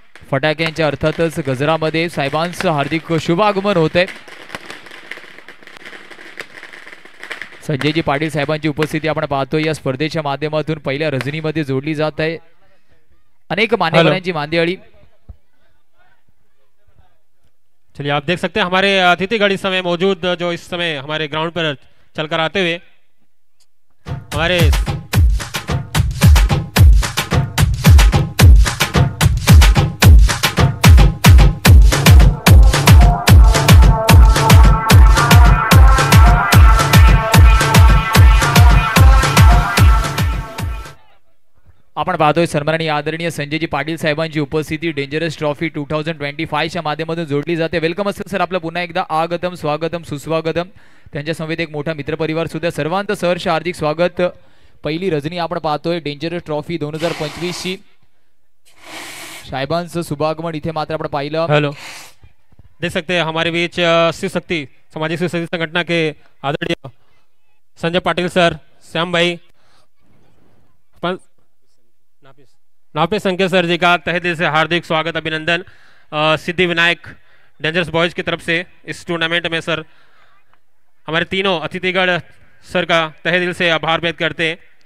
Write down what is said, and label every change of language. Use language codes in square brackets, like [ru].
[mr] फटाक्यांच्या अर्थातच गजरामध्ये साहेबांचं हार्दिक शुभागमन होतंय. संजयजी पाटील साहेबांची उपस्थिती आपण पाहतोय. या स्पर्धेच्या माध्यमातून पहिल्या रजनीमध्ये जोडली जात आहे अनेक मान्यवरांची मांदियाळी. [hi] चलिए आप देख सकते हैं हमारे अतिथिगण इस समय मौजूद, जो इस समय हमारे ग्राउंड पर चलकर आते हुए हमारे [mr] आपण पाहतोय सन्माननीय आदरणीय संजयजी पाटील साहेबांची उपस्थिती डेंजरस ट्रॉफी 2025 च्या माध्यमातून जोडली जाते. वेलकम असेल सर आपलं पुन्हा एकदा आगतम स्वागतम सुस्वागतम. त्यांच्या समवेत एक मोठा मित्रपरिवार सुद्धा. सर्वांचं सहर्ष हार्दिक स्वागत. पहिली रजनी आपण पाहतोय डेंजरस ट्रॉफी 2025 ची. साहेबांचं शुभागमन इथे मात्र आपण पाहिलं. [hi] हेलो देख सकते हैं हमारे बीच शिव शक्ति सामाजिक शिव शक्ति संगठन के आदरणीय संजय पाटिल सर, श्याम भाई, नापे संकेत सर जी का तहे दिल से हार्दिक स्वागत अभिनंदन. सिद्धि विनायक डेंजरस बॉयज की तरफ से इस टूर्नामेंट में सर हमारे तीनों अतिथिगण सर का तहे दिल से आभार व्यक्त करते हैं.